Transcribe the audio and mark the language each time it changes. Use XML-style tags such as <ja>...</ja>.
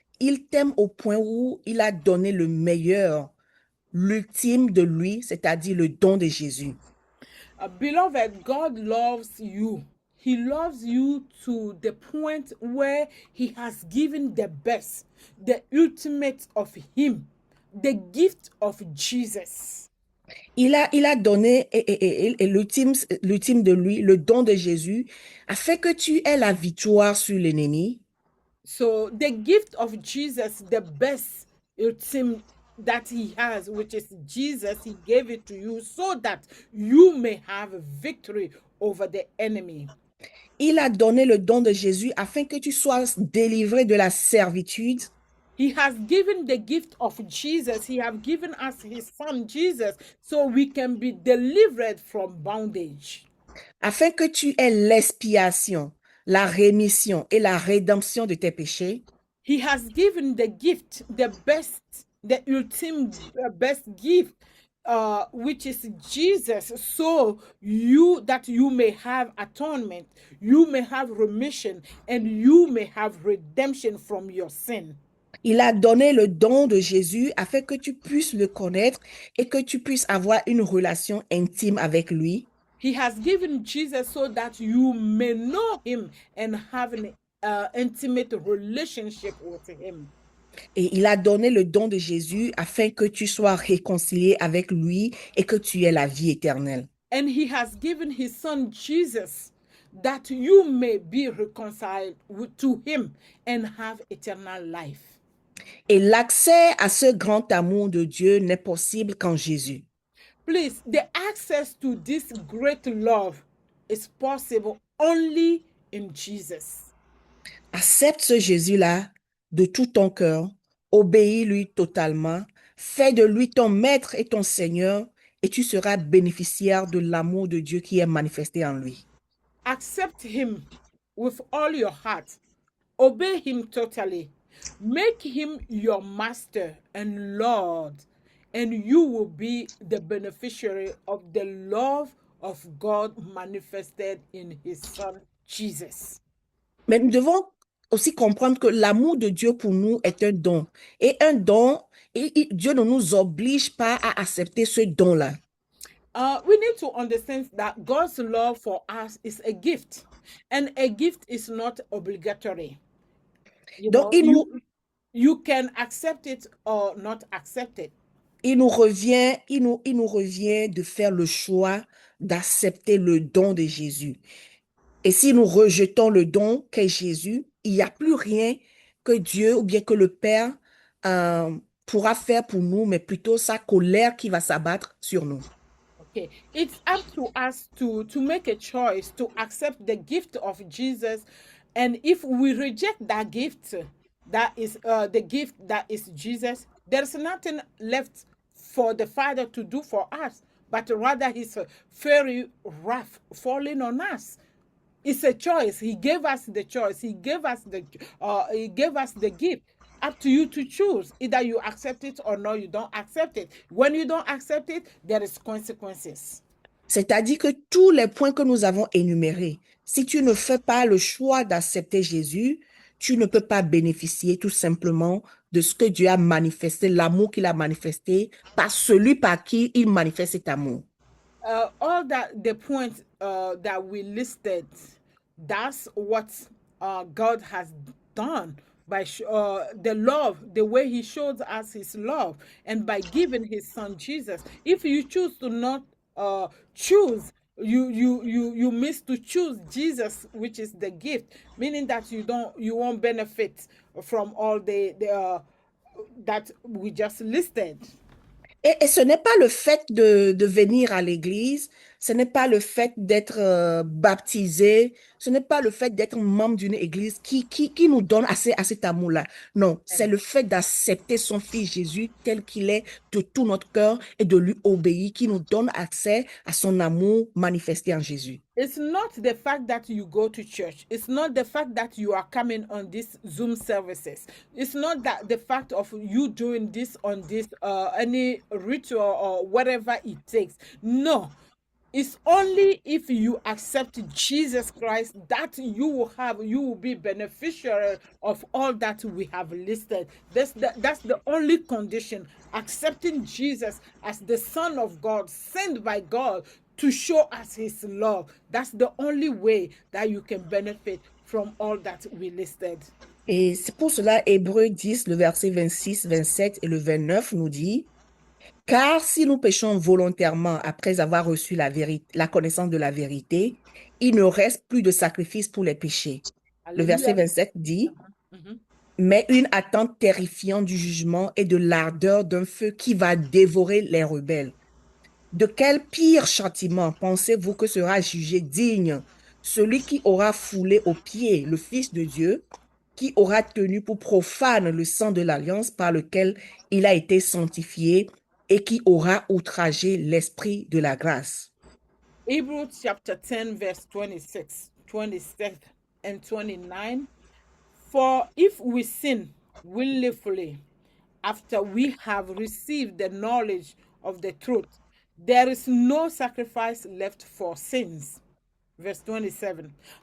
<fr>Il t'aime au point où il a donné le meilleur, l'ultime de lui, c'est-à-dire le don de Jésus.</fr> <en>Beloved, God loves you. He loves you to the point where He has given the best, the ultimate of Him, the gift of Jesus.</en> <fr>Il a donné l'ultime de lui, le don de Jésus, afin que tu aies la victoire sur l'ennemi.</fr> <en>So the gift of Jesus, the best ultimate that He has, which is Jesus, He gave it to you so that you may have victory over the enemy.</en> <fr>Il a donné le don de Jésus afin que tu sois délivré de la servitude.</fr> <en>He has given the gift of Jesus. He has given us His Son Jesus so we can be delivered from bondage.</en> <fr>Afin que tu aies l'expiation, la rémission et la rédemption de tes péchés.</fr> <en>He has given the gift, the ultimate best gift, which is Jesus, so that you may have atonement, you may have remission, and you may have redemption from your sin.</en> <fr>Il a donné le don de Jésus afin que tu puisses le connaître et que tu puisses avoir une relation intime avec lui.</fr> <en>He has given Jesus so that you may know Him and have an intimate relationship with Him.</en> <fr>Et il a donné le don de Jésus afin que tu sois réconcilié avec lui et que tu aies la vie éternelle.</fr> <en>And He has given His Son Jesus that you may be reconciled to him and have eternal life.</en> <fr>Et l'accès à ce grand amour de Dieu n'est possible qu'en Jésus.</fr> <en>Please, the access to this great love is possible only in Jesus.</en> <fr>Accepte ce Jésus-là de tout ton cœur, obéis-lui totalement, fais de lui ton maître et ton Seigneur, et tu seras bénéficiaire de l'amour de Dieu qui est manifesté en lui.</fr> <en>Accept him with all your heart. Obey him totally. Make him your master and Lord, and you will be the beneficiary of the love of God manifested in his son Jesus.</en> <fr>Mais nous devons aussi comprendre que l'amour de Dieu pour nous est un don. Et un don, Dieu ne nous oblige pas à accepter ce don-là.</fr> <en>We need to understand that God's love for us is a gift, and a gift is not obligatory.</en> <fr>Donc,</fr> <en>You can accept it or not accept it.</en> <fr>il nous revient de faire le choix d'accepter le don de Jésus. Et si nous rejetons le don qu'est Jésus, il n'y a plus rien que Dieu ou bien que le Père pourra faire pour nous, mais plutôt sa colère qui va s'abattre sur nous.</fr> <en>Okay, it's up to us to make a choice to accept the gift of Jesus, and if we reject that gift, that is the gift that is Jesus, there's nothing left for the Father to do for us, but rather His fiery wrath falling on us. It's a choice. He gave us the choice. He gave us the gift. Up to you to choose. Either you accept it or no, you don't accept it. When you don't accept it, there is consequences.</en> <fr>C'est-à-dire que tous les points que nous avons énumérés, si tu ne fais pas le choix d'accepter Jésus, tu ne peux pas bénéficier tout simplement de ce que Dieu a manifesté, l'amour qu'il a manifesté par celui par qui il manifeste cet amour.</fr> <en>All the points that we listed, that's what God has done by the love, the way He showed us His love, and by giving His Son Jesus. If you choose to not choose, you miss to choose Jesus, which is the gift, meaning that you won't benefit from all the that we just listed.</en> <fr>Et ce n'est pas le fait de venir à l'église, ce n'est pas le fait d'être baptisé, ce n'est pas le fait d'être membre d'une église qui nous donne à cet amour-là. Non, c'est le fait d'accepter son Fils Jésus tel qu'il est de tout notre cœur et de lui obéir qui nous donne accès à son amour manifesté en Jésus.</fr> <en>It's not the fact that you go to church. It's not the fact that you are coming on these Zoom services. It's not that the fact of you doing this on this any ritual or whatever it takes. No. It's only if you accept Jesus Christ that you will be beneficiary of all that we have listed. That's the only condition. Accepting Jesus as the Son of God, sent by God to show us His love. That's the only way that you can benefit from all that we listed.</en> <fr>Et c'est pour cela, Hébreux 10, le verset 26, 27 et le 29 nous dit: car si nous péchons volontairement après avoir reçu la connaissance de la vérité, il ne reste plus de sacrifice pour les péchés. Le verset 27 dit: mais une attente terrifiante du jugement et de l'ardeur d'un feu qui va dévorer les rebelles. De quel pire châtiment pensez-vous que sera jugé digne celui qui aura foulé aux pieds le Fils de Dieu, qui aura tenu pour profane le sang de l'alliance par lequel il a été sanctifié et qui aura outragé l'esprit de la grâce?</fr> <en>Hebrews chapter 10, verse 26, 27, and 29. For if we sin willfully after we have received the knowledge of the truth, there is no sacrifice left for sins. Verse 27.</en>